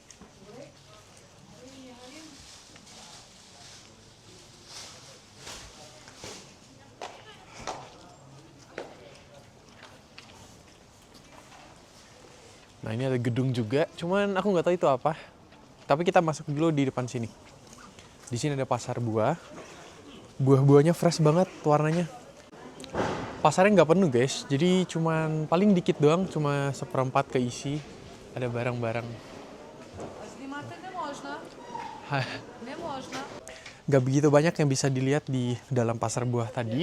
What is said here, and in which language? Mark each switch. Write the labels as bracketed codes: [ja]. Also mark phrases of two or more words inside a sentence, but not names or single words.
[id] Nah, ini ada gedung juga, cuman aku nggak tahu itu apa. Tapi kita masuk dulu di depan sini. Di sini ada pasar buah. Buah-buahnya fresh banget warnanya. Pasarnya nggak penuh guys, jadi cuman paling dikit doang, cuma seperempat keisi. Ada barang-barang. [uk] Знімати не можна. Не можна. [id] Nggak begitu banyak yang bisa dilihat di dalam pasar buah tadi.